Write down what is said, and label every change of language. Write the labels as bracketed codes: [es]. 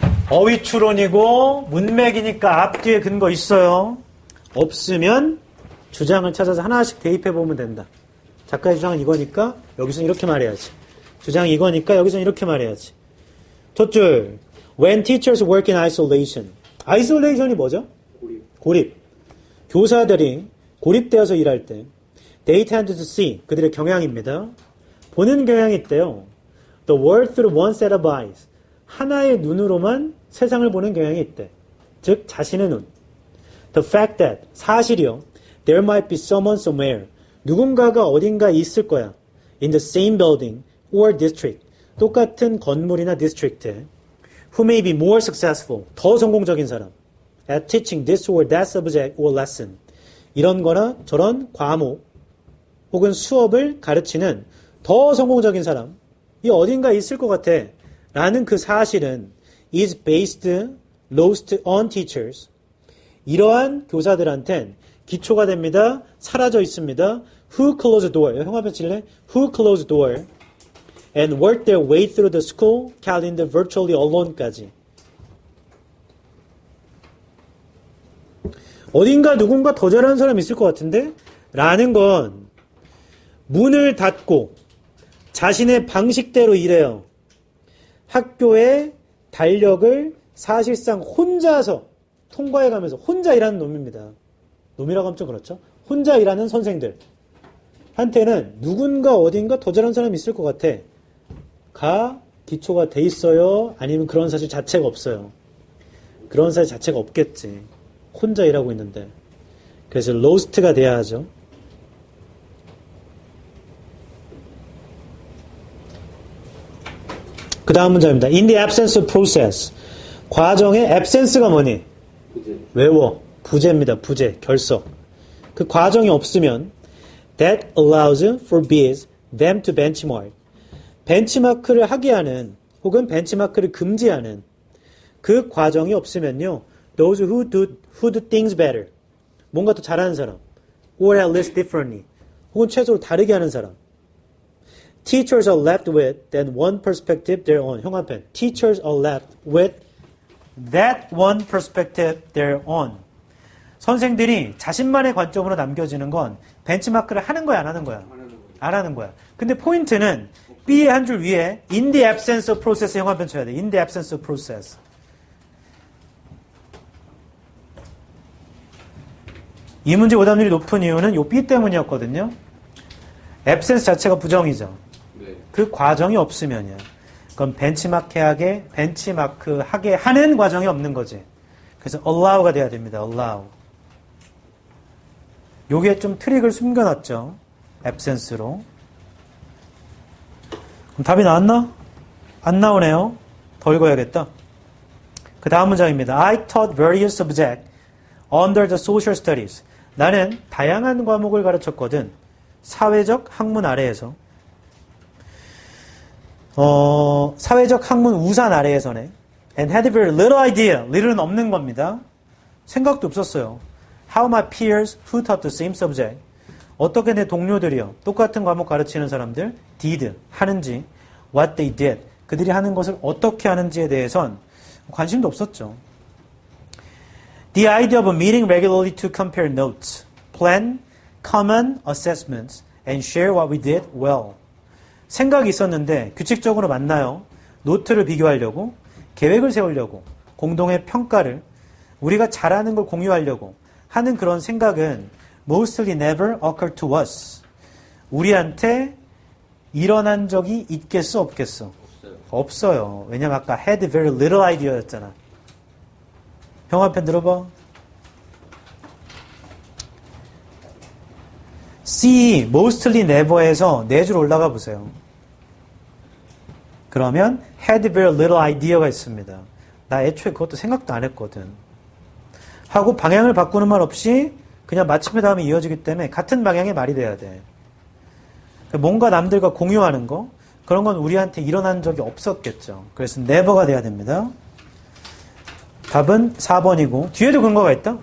[ko] 어휘 추론이고 문맥이니까 앞뒤에 근거 있어요. 없으면 주장을 찾아서 하나씩 대입해보면 된다. 작가의 주장은 이거니까 여기서는 이렇게 말해야지. 주장이 이거니까 여기서는 이렇게 말해야지. 첫 줄, [en] when teachers work in isolation. [ko] isolation이 뭐죠? 고립. 교사들이 고립되어서 일할 때 [en] they tend to see, [ko] 그들의 경향입니다. 보는 경향이 있대요. [en] The world through one set of eyes. [ko] 하나의 눈으로만 세상을 보는 경향이 있대. 즉 자신의 눈. [en] The fact that, [ko] 사실이요. [en] There might be someone somewhere. [ko] 누군가가 어딘가 있을 거야. [en] in the same building or district. [ko] 똑같은 건물이나 디스트릭트. [en] Who may be more successful. [ko] 더 성공적인 사람. [en] At teaching this or that subject or lesson. [ko] 이런 거나 저런 과목 혹은 수업을 가르치는 더 성공적인 사람이 어딘가에 있을 것 같아. 라는 그 사실은 [en] is based, lost on teachers. [ko] 이러한 교사들한텐 기초가 됩니다. 사라져 있습니다. [en] Who closed door. [ko] 형 앞에 칠래? [en] Who closed door and worked their way through the school calendar virtually alone까지. [ko] 어딘가 누군가 더 잘하는 사람이 있을 것 같은데? 라는 건 문을 닫고 자신의 방식대로 일해요. 학교의 달력을 사실상 혼자서 통과해가면서 혼자 일하는 놈입니다. 놈이라고 하면 좀 그렇죠? 혼자 일하는 선생들 한테는 누군가 어딘가 더 잘하는 사람이 있을 것 같아. 가 기초가 돼 있어요? 아니면 그런 사실 자체가 없어요? 그런 사실 자체가 없겠지. 혼자 일하고 있는데. 그래서 lost가 돼야 하죠. 그 다음 문장입니다. [en] In the absence of process. [ko] 과정의 absence가 뭐니? 부재. 외워. 부재입니다. 부재. 결석. 그 과정이 없으면 [en] that allows, forbids them to benchmark. [ko] 벤치마크를 하게 하는 혹은 벤치마크를 금지하는 그 과정이 없으면요. [en] Those who do things better. [ko] 뭔가 더 잘하는 사람. [en] Or at least differently. [ko] 혹은 최소로 다르게 하는 사람. [en] Teachers are left with that one perspective their own. [ko] 형 앞에. [en] Teachers are left with that one perspective their own. [ko] 선생들이 자신만의 관점으로 남겨지는 건 벤치마크를 하는 거야, 안 하는 거야? 안 하는 거야. 근데 포인트는 B의 한 줄 위에 [en] in the absence of process [ko] 형 앞에 쳐야 돼. [en] In the absence of process. [ko] 이 문제 오답률이 높은 이유는 요 B 때문이었거든요. absence 자체가 부정이죠. 네. 그 과정이 없으면요. 그건 벤치마크 하게 하는 과정이 없는 거지. 그래서 allow가 돼야 됩니다. [en] allow. [ko] 요게 좀 트릭을 숨겨놨죠. absence로. 그럼 답이 나왔나? 안 나오네요. 더 읽어야겠다. 그 다음 문장입니다. [en] I taught various subjects under the social studies. [ko] 나는 다양한 과목을 가르쳤거든. 사회적 학문 아래에서. 사회적 학문 우산 아래에서네. [en] And had very little idea. [ko] little은 없는 겁니다. 생각도 없었어요. [en] How my peers who taught the same subject. [ko] 어떻게 내 동료들이요. 똑같은 과목 가르치는 사람들 [en] did. [ko] 하는지. [en] What they did. [ko] 그들이 하는 것을 어떻게 하는지에 대해선 관심도 없었죠. [en] The idea of meeting regularly to compare notes, plan common assessments, and share what we did well. [ko] 생각이 있었는데 규칙적으로 만나요. 노트를 비교하려고, 계획을 세우려고, 공동의 평가를, 우리가 잘하는 걸 공유하려고 하는 그런 생각은 [en] mostly never occurred to us. [ko] 우리한테 일어난 적이 있겠어, 없겠어? 없어요. 왜냐면 아까 [en] had very little idea [ko] 였잖아. 형 앞에 들어봐. C, mostly never에서 4줄 올라가 보세요. 그러면 [en] had very little idea [ko] 가 있습니다. 나 애초에 그것도 생각도 안 했거든. 하고 방향을 바꾸는 말 없이 그냥 마침의 다음에 이어지기 때문에 같은 방향의 말이 돼야 돼. 뭔가 남들과 공유하는 거 그런 건 우리한테 일어난 적이 없었겠죠. 그래서 never가 돼야 됩니다. 답은 4번이고 뒤에도 근거가 있다.